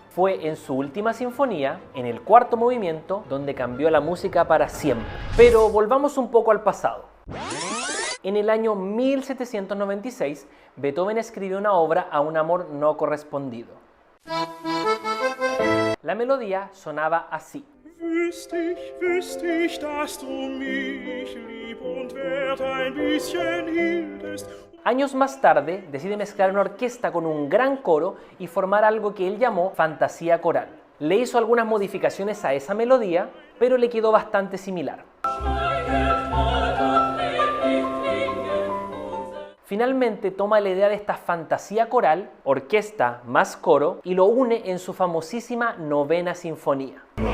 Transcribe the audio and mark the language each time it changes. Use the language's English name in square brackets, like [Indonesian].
[Spanish] Fue en su última sinfonía, en el 4º movimiento, donde cambió la música para siempre. Pero volvamos un poco al pasado. En el año 1796, Beethoven escribió una obra a un amor no correspondido. La melodía sonaba así. [German] Wüsste ich, dass du mich lieb und wert ein bisschen hieltest. [Spanish] Años más tarde, decide mezclar una orquesta con un gran coro y formar algo que él llamó fantasía coral. Le hizo algunas modificaciones a esa melodía, pero le quedó bastante similar. Finalmente toma la idea de esta fantasía coral, orquesta más coro, y lo une en su famosísima Novena Sinfonía.